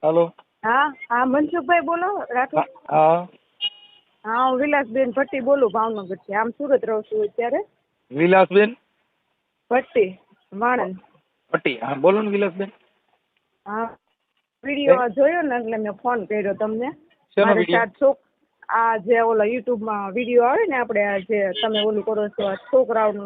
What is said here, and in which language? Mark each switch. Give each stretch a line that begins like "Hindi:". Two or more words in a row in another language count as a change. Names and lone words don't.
Hindi: हेलो। हाँ हाँ मनसुख भाई बोलो राठौर। हाँ
Gujarati: हाँ હું વિલાસબેન ભટ્ટી બોલું ભાવનગરથી. આમ સુરત રહું છું અત્યારે. વિલાસબેન ભટ્ટી વાણંદ. પટ્ટી. હા બોલો ને વિલાસબેન. હા વિડીયો જોયો ને એટલે મેં ફોન કર્યો તમને. શેનો મારે વિડીયો? 7 છોક આ જે ઓલા યુટ્યુબમાં વિડીયો આવે ને આપણે આ જે તમે ઓલું કરો છો આ છોકરાઓનું